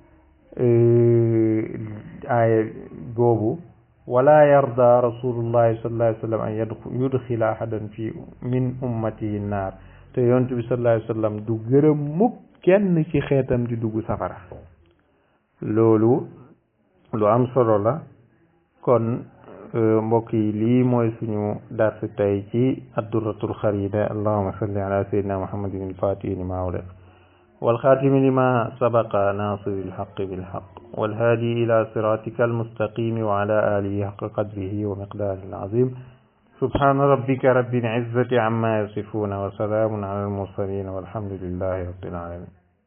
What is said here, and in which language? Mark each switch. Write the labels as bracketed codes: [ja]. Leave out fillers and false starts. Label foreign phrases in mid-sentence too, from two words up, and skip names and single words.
[wo] aaya boobu [ar] ولا يرضى رسول الله صلى الله عليه وسلم أن يدخل أحدا في من أمته نار [wo] te yonent bi [ar] صلى الله عليه وسلم [wo] du gërëm mukk kenn ci xeetam di dugg safara loolu lu am solo la kon mbokk yi lii mooy suñu dars tey ci [ar] الدرة الخريدة اللهم صل على سيدنا محمد الفاتح لما أغلق والخاتم لما سبق ناصر الحق بالحق والهادي إلى صراطك المستقيم وعلى آله حق قدره ومقداره العظيم سبحان ربك رب العزة عما يصفون وسلام على المرسلين والحمد لله رب العالمين